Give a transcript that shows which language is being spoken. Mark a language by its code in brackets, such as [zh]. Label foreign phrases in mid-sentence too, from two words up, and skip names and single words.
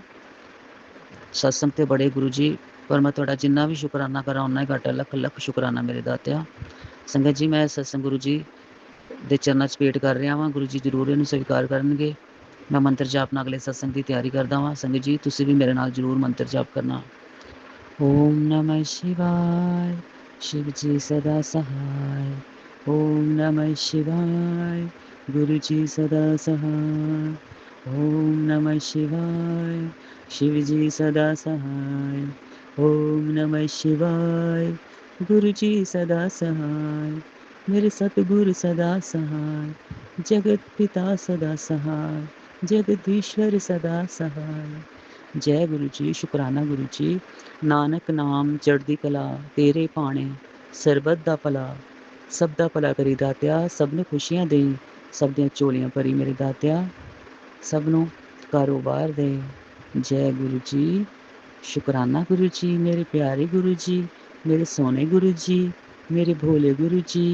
[pa] ਸਤਸੰਗ ਤੇ ਬੜੇ ਗੁਰੂ ਜੀ, ਪਰ ਮੈਂ ਤੁਹਾਡਾ ਜਿੰਨਾ ਵੀ ਸ਼ੁਕਰਾਨਾ ਕਰਾਂ ਓਨਾ ਹੀ ਘੱਟ ਹੈ। ਲੱਖ ਲੱਖ ਸ਼ੁਕਰਾਨਾ ਮੇਰੇ ਦਾਤਿਆ। ਸੰਗਤ ਜੀ, ਮੈਂ ਸਤਸੰਗ ਗੁਰੂ ਜੀ ਦੇ ਚਰਨਾਂ 'ਚ ਭੇਟ ਕਰ ਰਿਹਾ ਵਾਂ। ਗੁਰੂ ਜੀ ਜ਼ਰੂਰ ਇਹਨੂੰ ਸਵੀਕਾਰ ਕਰਨਗੇ। ਮੈਂ ਮੰਤਰ ਜਾਪ ਨਾਲ ਅਗਲੇ ਸਤਸੰਗ ਦੀ ਤਿਆਰੀ ਕਰਦਾ ਵਾਂ। ਸੰਗਤ ਜੀ, ਤੁਸੀਂ ਵੀ ਮੇਰੇ ਨਾਲ ਜ਼ਰੂਰ ਮੰਤਰ ਜਾਪ ਕਰਨਾ। [sa] ओम नमः शिवाय, [hi] शिव जी सदा सहाय। [sa] ओम नमः शिवाय, [hi] गुरु जी सदा सहाय। [sa] ओम नमः शिवाय, [hi] शिव जी सदा सहाय। [sa] ओम नमः शिवाय, [hi] गुरु जी सदा सहाय। मेरे सतगुरु सदा सहाय, जगत पिता सदा सहाय, जगदीश्वर सदा सहाय। जय गुरु जी, शुकराना गुरु जी। [pa] ਨਾਨਕ ਨਾਮ ਚੜ੍ਹਦੀ ਕਲਾ, ਤੇਰੇ ਪਾਨੇ ਸਰਬਤ ਦਾ ਭਲਾ। ਸਭ ਦਾ ਭਲਾ ਕਰੀ ਦਾਤਿਆ, ਸਭ ਨੂੰ ਖੁਸ਼ੀਆਂ ਦੇਈ, ਸਭ ਦੀਆਂ ਝੋਲੀਆਂ ਭਰੀ ਮੇਰੇ ਦਾਤਿਆ, ਸਭ ਨੂੰ ਕਾਰੋਬਾਰ ਦੇ। ਜੈ ਗੁਰੂ ਜੀ, ਸ਼ੁਕਰਾਨਾ ਗੁਰੂ ਜੀ, ਮੇਰੇ ਪਿਆਰੇ ਗੁਰੂ ਜੀ, ਮੇਰੇ ਸੋਹਣੇ ਗੁਰੂ ਜੀ, ਮੇਰੇ ਭੋਲੇ ਗੁਰੂ ਜੀ।